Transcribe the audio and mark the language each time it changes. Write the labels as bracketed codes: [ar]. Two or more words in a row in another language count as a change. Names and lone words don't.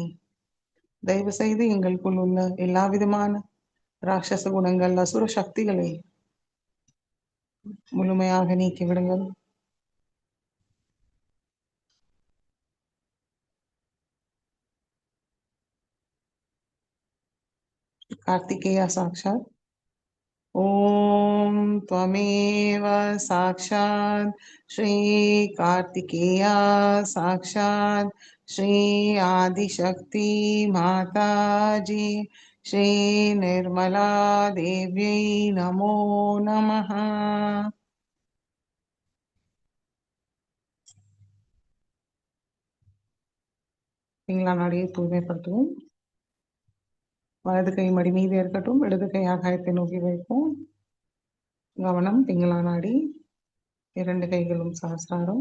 [ta] தயவு செய்து எங்களுக்குள் உள்ள எல்லா விதமான ராட்சச குணங்கள், அசுர சக்திகளை முழுமையாக நீக்கிவிடுங்கள். [sa] कार्त्तिकेय साक्षात्. ஓம் त्वमेव साक्षात् श्री कार्तिकेया साक्षात् श्री आदिशक्ति माताजी श्री निर्मला देव्यै नमो नमः. [ta] பிங்களா நாடியை தூய்மைப்படுத்துவோம். வலது கை மடி மீது இருக்கட்டும், இடது கை ஆகாயத்தை நோக்கி வைப்போம். கவனம் பிங்களா நாடி, இரண்டு கைகளும் சஹஸ்ராரம்.